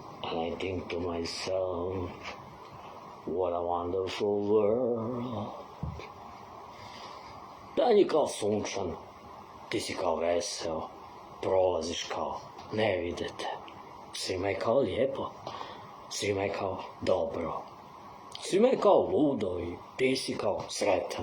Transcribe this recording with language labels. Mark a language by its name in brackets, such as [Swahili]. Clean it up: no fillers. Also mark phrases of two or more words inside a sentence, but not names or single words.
[English] And I think to myself, what a wonderful world. [Croatian] Dan je kao sunčan, ti si kao veseo, prolaziš kao ne vidite. Svima je kao lijepo, svima je kao dobro. Svima je kao ludo i ti si kao sretan.